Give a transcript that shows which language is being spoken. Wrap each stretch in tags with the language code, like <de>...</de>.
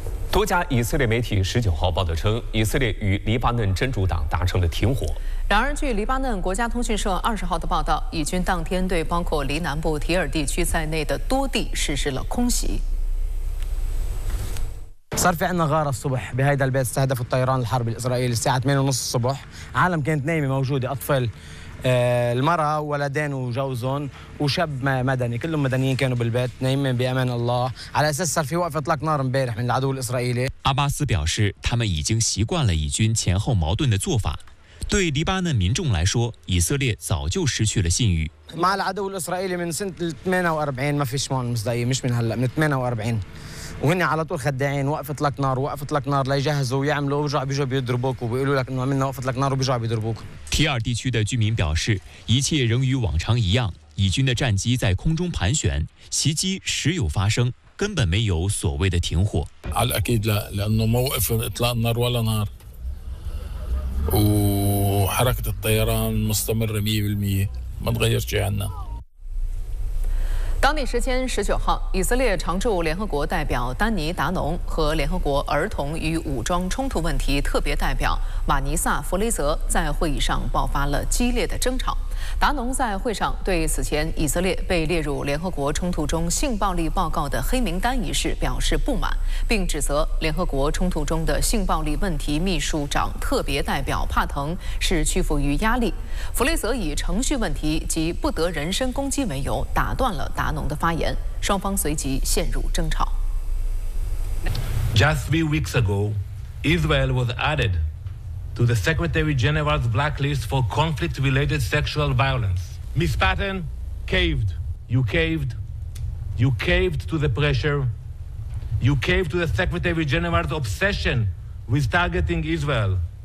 <zh>多家以色列媒体19号报道称，以色列与黎巴嫩真主党达成了停火。然而，据黎巴嫩国家通讯社20号的报道，以军当天对包括黎南部提尔地区在内的多地实施了空袭。</zh> <ar>صار في عنا غارة الصبح بهذا البيت استهدف الطيران الحرب الإسرائيلي الساعة 8:30 الصبح عالم كانت نايمة موجودة أطفال المرأة ولدين وجوزهم وشاب مدني كلهم مدنيين كانوا بالبيت نايمين بأمان الله على أساس صار في وقفة إطلاق نار مبارح من العدو الإسرائيلي</ar> <zh>阿巴斯表示他们已经习惯了以军前后矛盾的做法对黎巴嫩民众来说以色列早就失去了信誉</zh> <ar>مع العدو الإسرائيلي من سنة 48 ما فيش مان مصدقية مش من هلأ من 48وهني على طول خدعين وقفت لك نار وقفت لك نار ليجهزوا ويعملوا وجع بيجوا بيضربوك وبيقولوا لك إنه منا وقفت لك نار وبيجوا بيضربوك.</ar> <zh>T2 地区的居民表示，一切仍与往常一样，以军的战机在空中盘旋，袭击时有发生，根本没有所谓的停火。</zh> <ar>على الأكيد لا لأنه ما وقف إطلاق نار ولا نار وحركة الطيران مستمرة 100% ما تغير شيء عنا.</ar> <zh>当地时间19号，以色列常驻联合国代表丹尼达农和联合国儿童与武装冲突问题特别代表马尼萨弗雷泽在会议上爆发了激烈的争吵。达农在会上对此前以色列被列入联合国冲突中性暴力报告的黑名单一事表示不满，并指责联合国冲突中的性暴力问题秘书长特别代表帕腾是屈服于压力。弗雷泽以程序问题及不得人身攻击为由打断了达农的发言，双方随即陷入争吵。</zh> <en>Just few weeks ago, Israel was added. To the Secretary General's blacklist for conflict-related sexual violence. Ms. Patton caved. You caved. You caved to the pressure. You caved to the Secretary General's obsession with targeting Israel.</en>